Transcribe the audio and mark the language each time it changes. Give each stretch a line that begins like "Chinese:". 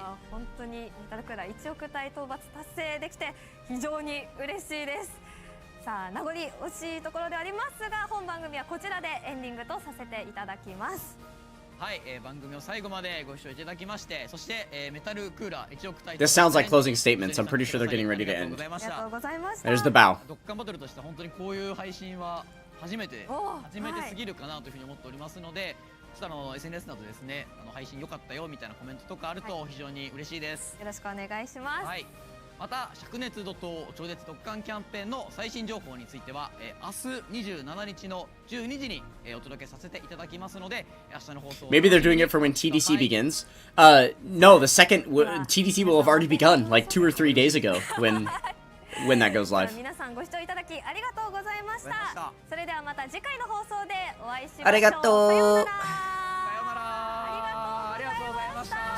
Japanese: 本当にメタルクーラー1億体討伐達成できて非常に嬉しいです。さあ名残惜しいところではありますが、本番組はこちらでエンディングとさせていただきます。はい、番組を最後までご視聴いただきまして、そして、メタルクーラー1億体
English: This sounds like closing statements. I'm pretty sure they're getting ready to end.
Japanese: ありがとうございました。
English: There's the bow.
Japanese: ドッカンバトルとしては本当にこういう配信は初めてすぎるかなというふうに思っておりますので、ちょっとSNS などですね、配信良かったよみたいなコメントとかあると非常に嬉しいです。よろしくお願いします。はい。また灼熱怒涛超絶ドッカンキャンペーンの最新情報については、明日27日の12時に、お届けさせていただきますので、明日の放送
English: Maybe they're doing it for when TDC begins. No, the second TDC will have already begun like 2 or 3 days ago when that goes live.
Japanese: 皆さんご視聴いただきありがとうございました。それではまた次回の放送でお会いしましょう。ありがとう。さようなら。ありがとうございました。